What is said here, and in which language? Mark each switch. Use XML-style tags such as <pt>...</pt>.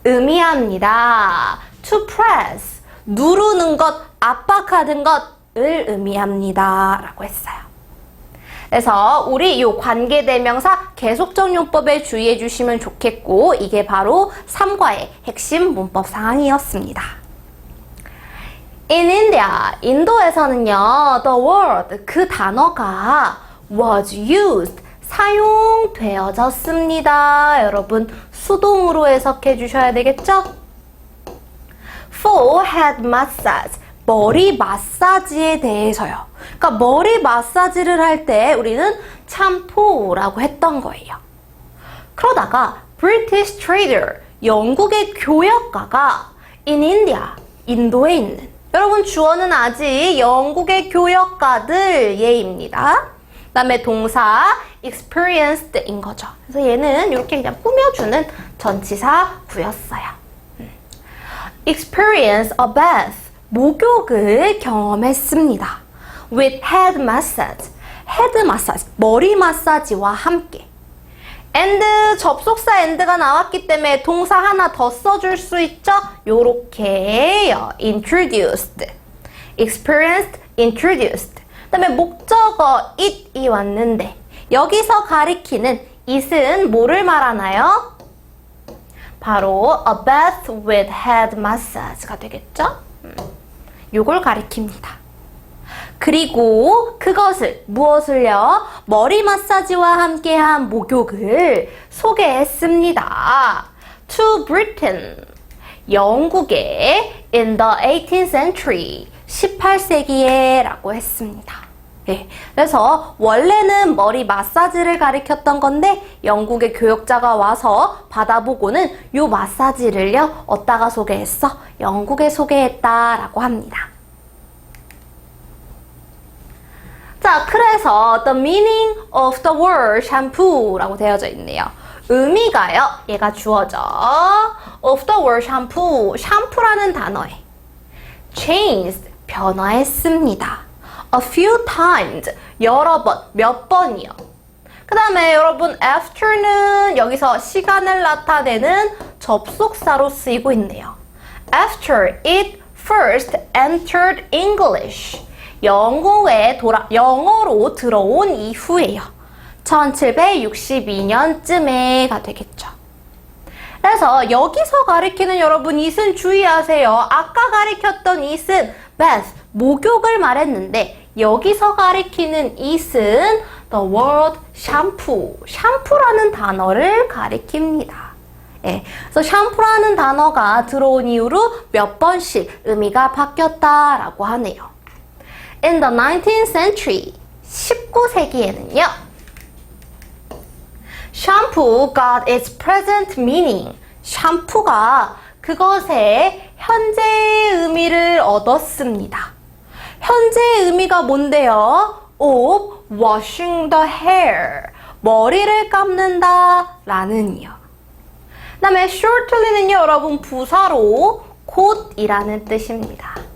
<ko>의미합니다.</ko> <en>to press,</en> <ko>누르는 것, 압박하는 것을 의미합니다. 라고 했어요. 그래서 우리 이 관계대명사 계속적용법에 주의해 주시면 좋겠고 이게 바로 3과의 핵심 문법 사항이었습니다.</ko> <en>In India,</en> <ko>인도에서는요,</ko> <en>the word,</en> <ko>그 단어가</ko> <en>was used,</en> <ko>사용되어졌습니다. 여러분, 수동으로 해석해 주셔야 되겠죠?</ko> <en>For head massage,</en> <ko>머리 마사지에 대해서요. 그러니까 머리 마사지를 할 때 우리는 샴푸라고 했던 거예요. 그러다가</ko> <en>British trader,</en> <ko>영국의 교역가가</ko> <en>in India,</en> <ko>인도에 있는 여러분 주어는 아직 영국의 교역가들 예입니다. 그 다음에 동사 experienced인 거죠. 그래서 얘는 이렇게 그냥 꾸며주는 전치사구였어요.</ko> <en>experience a bath,</en> <ko>목욕을 경험했습니다.</ko> <en>with head massage,</en> <ko>헤드 마사지, 머리 마사지와 함께. and, 접속사 and가 나왔기 때문에 동사 하나 더 써줄 수 있죠? 요렇게 introduced, experienced, introduced. 그 다음에 목적어 it이 왔는데 여기서 가리키는 it은 뭐를 말하나요? 바로</ko> <en>a bath with head massage가</en> <ko>되겠죠? 요걸 가리킵니다. 그리고 그것을 무엇을요? 머리 마사지와 함께한 목욕을 소개했습니다.</ko> <en>To Britain,</en> <ko>영국에</ko> <en>in the 18th century,</en> <ko>18세기에 라고 했습니다. 네, 그래서 원래는 머리 마사지를 가리켰던 건데 영국의 교역자가 와서 받아보고는 요 마사지를요 어디다가 소개했어? 영국에 소개했다라고 합니다. 자, 그래서</ko> <en>the meaning of the word shampoo라고</en> <ko>되어져 있네요. 의미가요, 얘가 주어져</ko> <en>of the word shampoo,</en> <ko>샴푸라는 단어에 changed, 변화했습니다.</ko> <en>a few times,</en> <ko>여러 번, 몇 번이요. 그 다음에 여러분 after는 여기서 시간을 나타내는 접속사로 쓰이고 있네요.</ko> <en>After it first entered English,</en> <ko>영어로 들어온 이후에요. 1762년쯤에가 되겠죠. 그래서 여기서 가리키는 여러분 it은 주의하세요. 아까 가리켰던 it은 bath, 목욕을 말했는데 여기서 가리키는 it은</ko> <en>the word shampoo,</en> <ko>샴푸라는 단어를 가리킵니다. 예, 그래서 샴푸라는 단어가 들어온 이후로 몇 번씩 의미가 바뀌었다라고 하네요.</ko> <en>In the 19th century,</en> <ko>19세기에는요.</ko> <en>shampoo got its present meaning.</en> <ko>샴푸가 그것의 현재 의미를 얻었습니다. 현재 의미가 뭔데요?</ko> <en>of washing the hair.</en> <ko>머리를 감는다 라는요. 그 다음에 shortly는요, 여러분 부사로 곧이라는 뜻입니다.</ko>